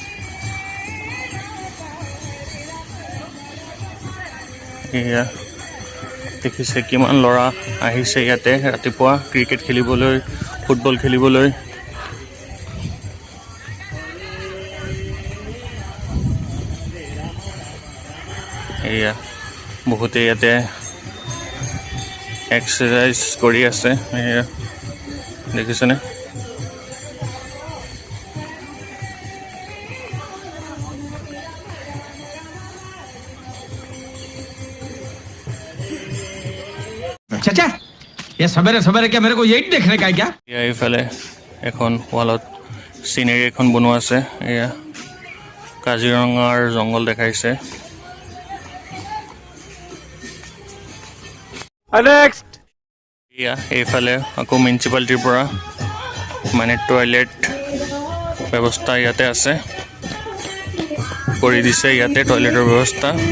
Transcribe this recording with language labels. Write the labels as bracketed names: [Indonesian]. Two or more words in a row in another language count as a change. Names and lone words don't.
[Assamese] এয়া দেখিছে কিমান ল'ৰা আহিছে ইয়াতে ৰাতিপুৱা ক্ৰিকেট খেলিবলৈ, ফুটবল খেলিবলৈ। এয়া বহুতে ইয়াতে এক্সাৰচাইজ কৰি আছে। এয়া দেখিছেনে? [Hindi] चाचा ये सवेरे सवेरे क्या मेरे को यही देखने का है क्या? [Assamese] এয়া এইফালে এখন ৱালত চিনেৰি এখন বনোৱা আছে। এয়া কাজিৰঙাৰ জংঘল দেখাইছে। এয়া এইফালে আকৌ মিউনিচিপালিটিৰ পৰা মানে টয়লেট ব্যৱস্থা ইয়াতে আছে, কৰি দিছে ইয়াতে টয়লেটৰ ব্যৱস্থা।